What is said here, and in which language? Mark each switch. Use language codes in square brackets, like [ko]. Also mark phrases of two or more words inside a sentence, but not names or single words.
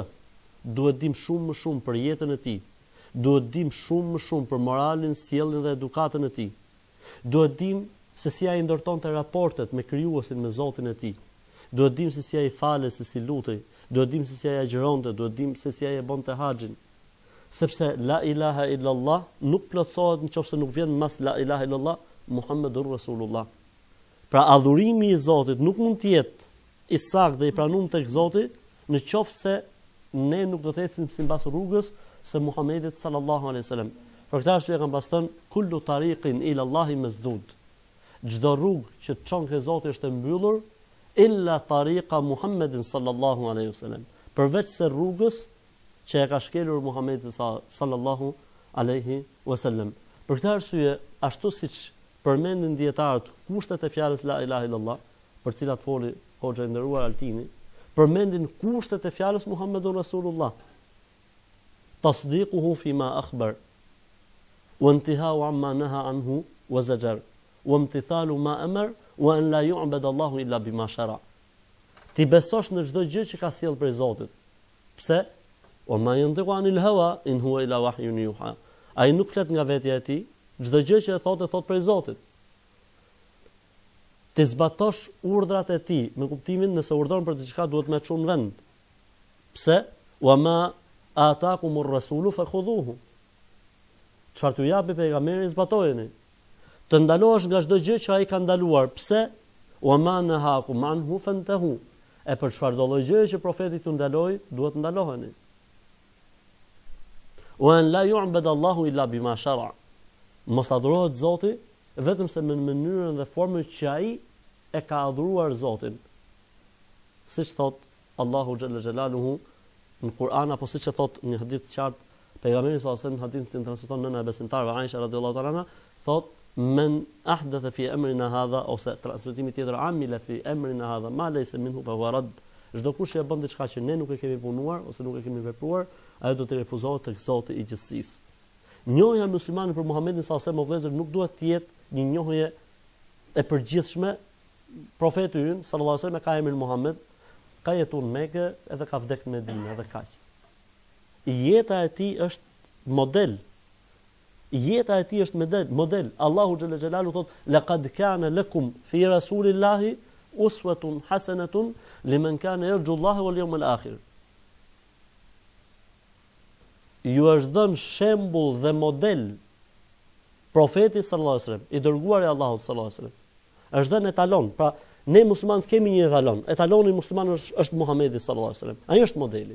[sq] Duhet dim shumë më shumë për jetën e tij. Duhet dim shumë më shumë për moralin, sjelljen dhe edukatën e tij. Duhet dim se si ai ndërtonte raportet me krijuesin, me Zotin e tij. Duhet dim se si ai falej, se si lutej. Duhet dim se si ai agjironte, duhet dim se si ai e bonte haxhin. Sepse [ar] لا إله إلا الله [sq] nuk plotësohet nëse nuk vjen mas [ar] لا إله إلا الله محمد رسول الله. [sq] Pra adhurimi i Zotit nuk mund të jetë i saktë dhe i pranuar tek Zoti në qoftë se ne nuk do të ecim sipas rrugës së Muhamedit [ar] صلى الله عليه وسلم. [sq] Për këtë arsye kanë pasur [ar] كل طريق إلى الله مسدود. [sq] Çdo rrugë që çon ke Zoti është e mbyllur [ar] إلا طريق محمد صلى الله عليه وسلم. [sq] Përveç se rrugës që e ka shkelur Muhamedi [ar] صلى الله عليه وسلم. [sq] Për këtë arsye, ashtu siç përmendin dietarët kushtet e fjalës [ar] لا إله إلا الله, [sq] për cilat foli hoxha i nderuar Altini, përmendin kushtet e fjalës [ar] محمد رسول الله. تصديقه فيما أخبر وانتهاء عما نهى عنه وزجر وامتثال ما أمر وأن لا يعبد الله إلا بما شرع. [sq] Ti besosh në çdo gjë që ka sjell prej Zotit. Pse? [ar] وما ينطق عن الهوى إن هو إلا وحي يوحى. [sq] Ai nuk flet nga vetja e tij, çdo gjë që e thot prej Zotit. Ti zbatosh urdhrat e tij, me kuptimin nëse urdhon për diçka duhet më çon vend. Pse? [ar] وما آتاكم الرسول فخذوه. [sq] Çfarë t'ju japi pejgamberi zbatojeni. Të ndalohesh nga çdo gjë që ai ka ndaluar. Pse? [ar] وما نهاكم عنه فانتهوا. [sq] E për çfarë do lloj gjëje që profeti t'u ndaloi, duhet të ndaloheni. [ar] وأن لا يعبد الله إلا بما شرع. [sq] Mos adhurohet Zoti vetëm se në mënyrën dhe formën që ai e ka adhuruar Zotin. Siç thot Allahu [ar] جل جلاله [sq] në Kur'an, apo siç e thot një hadith të qartë pejgamberi [ar] صلى الله عليه وسلم, [sq] hadithin transmeton nëna e besimtarëve Aisha [ar] رضي الله تعالى عنها, [sq] thot [ar] من أحدث في أمرنا هذا, [sq] ose transmetimi tjetër [ar] عمل في أمرنا هذا ما ليس منه فهو رد. [sq] Çdo kush që bën diçka që ne nuk e kemi punuar ose nuk e kemi vepruar, ajo do të refuzohet tek Zoti i gjithësisë. Njohja e muslimanit për Muhamedit [ar] صلى الله عليه وسلم [sq] nuk duhet të jetë një njohje e përgjithshme. Profeti ynë [ar] صلى الله عليه وسلم [sq] ka emrin Muhammed, ka jetuar në Mekë edhe ka vdekur në Medinë edhe kaq. Jeta e tij është model. Jeta e tij është model. Allahu [ar] جل جلاله [sq] thot: [ar] "لقد كان لكم في رسول الله أسوة حسنة لمن كان يرجو الله واليوم الآخر." [sq] Ju është dhënë shembull dhe model profeti [ar] صلى الله عليه وسلم, [sq] i dërguar i Allahut [ar] صلى الله عليه وسلم. [sq] Është dhënë etalon. Pra, ne muslimanët kemi një etalon. Etaloni i muslimanëve është Muhamedi [ar] صلى الله عليه وسلم. [sq] Ai është modeli.